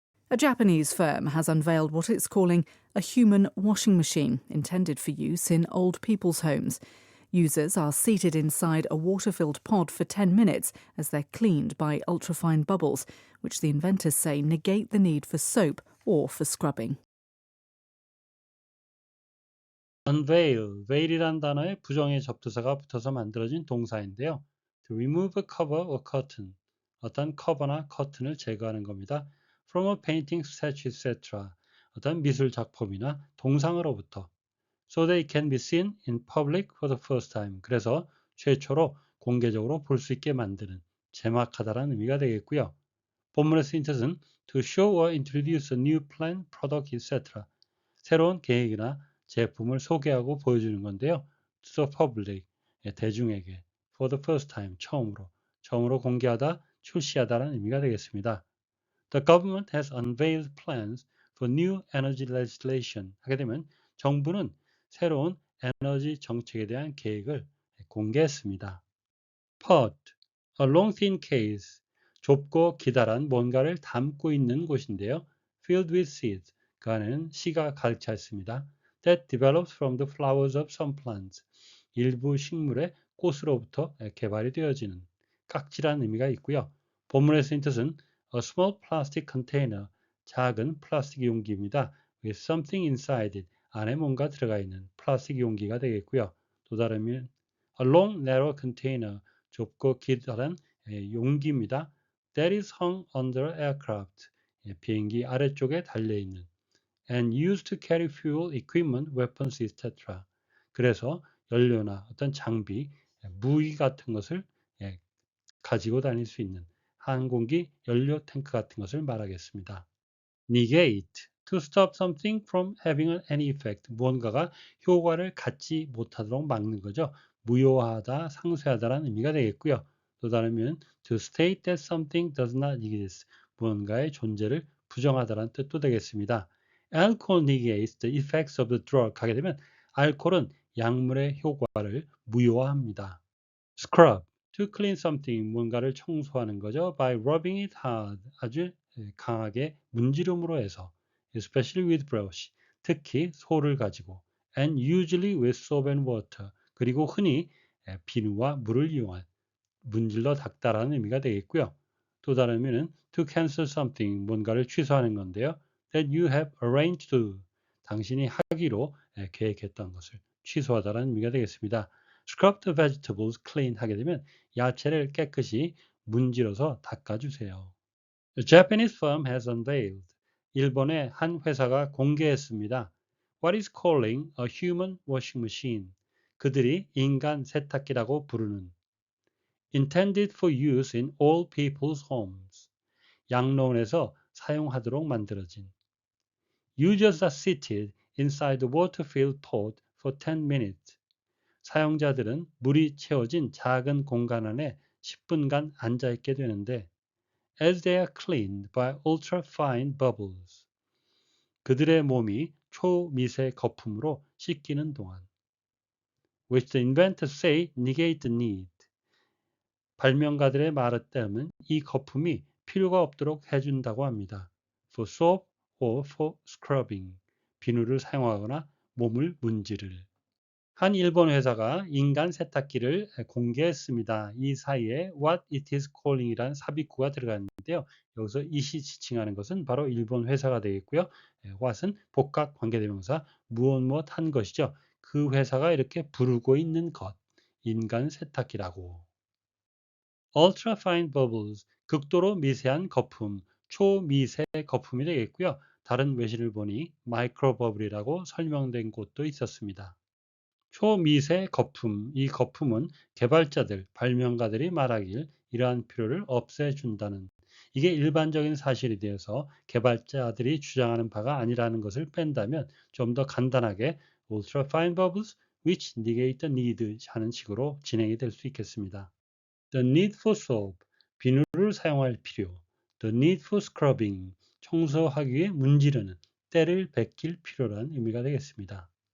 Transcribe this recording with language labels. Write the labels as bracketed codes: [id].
[en] A Japanese firm has unveiled what it's calling a human washing machine intended for use in old people's homes. Users are seated inside a water-filled pod for 10 minutes as they're cleaned by ultrafine bubbles, which the inventors say negate the need for soap or for scrubbing. [ko] unveil, veil이란 단어에 부정의 접두사가 붙어서 만들어진 동사인데요. [en] To remove a cover or curtain, [ko] 어떤 커버나 커튼을 제거하는 겁니다. [en] From a painting, statue, etc. [ko] 어떤 미술 작품이나 동상으로부터. [en] So they can be seen in public for the first time. [ko] 그래서 최초로 공개적으로 볼 수 있게 만드는, 제막하다라는 의미가 되겠고요. 본문의 쓰인 뜻은 [en] to show or introduce a new plan, product, etc. [ko] 새로운 계획이나 제품을 소개하고 보여주는 건데요. [en] To the public, [ko] 대중에게. [en] For the first time, [ko] 처음으로 공개하다, 출시하다라는 의미가 되겠습니다. [en] The government has unveiled plans for new energy legislation. [ko] 하게 되면 정부는 새로운 에너지 정책에 대한 계획을 공개했습니다. Pod, [en] a long thin case, [ko] 좁고 기다란 뭔가를 담고 있는 곳인데요. [en] Filled with seeds, [ko] 그 안에는 씨가 가득 차 있습니다. [en] That develops from the flowers of some plants, [ko] 일부 식물의 꽃으로부터 개발이 되어지는 깍지라는 의미가 있고요. 본문에 쓰인 뜻은 [en] a small plastic container, [ko] 작은 플라스틱 용기입니다. [en] With something inside it, [ko] 안에 뭔가 들어가 있는 플라스틱 용기가 되겠고요. 또 다른 의미는 [en] a long narrow container, [ko] 좁고 기다란 용기입니다. [en] That is hung under aircraft, [ko] 비행기 아래쪽에 달려있는 [en] and used to carry fuel, equipment, weapons, etc. [ko] 그래서 연료나 어떤 장비, 무기 같은 것을 가지고 다닐 수 있는 항공기 연료 탱크 같은 것을 말하겠습니다. negate, [en] to stop something from having any effect. [ko] 무언가가 효과를 갖지 못하도록 막는 거죠. 무효하다, 상쇄하다라는 의미가 되겠고요. 또 다른 의미는 [en] to state that something does not exist. [ko] 무언가의 존재를 부정하다라는 뜻도 되겠습니다. [en] Alcohol negates the effects of the drug. [ko] 하게 되면 알코올은 약물의 효과를 무효화합니다. [en] Scrub, to clean something, [ko] 뭔가를 청소하는 거죠. [en] By rubbing it hard, [ko] 아주 강하게 문지름으로 해서, [en] especially with brush, [ko] 특히 소를 가지고, [en] and usually with soap and water, [ko] 그리고 흔히 비누와 물을 이용한 문질러 닦다라는 의미가 되겠고요. 또 다른 의미는 [en] to cancel something, [ko] 뭔가를 취소하는 건데요. [en] That you have arranged to, [ko] 당신이 하기로 계획했던 것을 취소하다라는 의미가 되겠습니다. [en] Scrub the vegetables clean [ko] 하게 되면 야채를 깨끗이 문질러서 닦아주세요. [en] The Japanese firm has unveiled. [ko] 일본의 한 회사가 공개했습니다. [en] What is calling a human washing machine. [ko] 그들이 인간 세탁기라고 부르는 [en] intended for use in all people's homes. [ko] 양로원에서 사용하도록 만들어진 [en] Users are seated inside the water-filled pot for 10 minutes. [ko] 사용자들은 물이 채워진 작은 공간 안에 10분간 앉아있게 되는데 [en] as they are cleaned by ultra-fine bubbles. [ko] 그들의 몸이 초미세 거품으로 씻기는 동안 [en] which the inventors say negate the need. [ko] 발명가들의 말에 따르면 이 거품이 필요가 없도록 해준다고 합니다. [en] For soap or for scrubbing. [ko] 비누를 사용하거나 몸을 문지를. 한 일본 회사가 인간 세탁기를 공개했습니다. 이 사이에 [en] what it is calling [ko] 이라는 삽입구가 들어갔는데요. 여기서 it이 지칭하는 것은 바로 일본 회사가 되겠고요. what은 복합 관계대명사 무엇 한 것이죠. 그 회사가 이렇게 부르고 있는 것, 인간 세탁기라고. [en] ultrafine bubbles, [ko] 극도로 미세한 거품, 초미세 거품이 되겠고요. 다른 외신을 보니 마이크로버블이라고 설명된 곳도 있었습니다. 초미세 거품, 이 거품은 개발자들, 발명가들이 말하길 이러한 필요를 없애준다는, 이게 일반적인 사실이 되어서 개발자들이 주장하는 바가 아니라는 것을 뺀다면 좀 더 간단하게 [en] ultrafine bubbles which negate the need [ko] 하는 식으로 진행이 될 수 있겠습니다. [en] The need for soap, [ko] 비누를 사용할 필요. The need for scrubbing, 청소하기 위해 문지르는, 때를 벗길 필요라는 의미가 되겠습니다.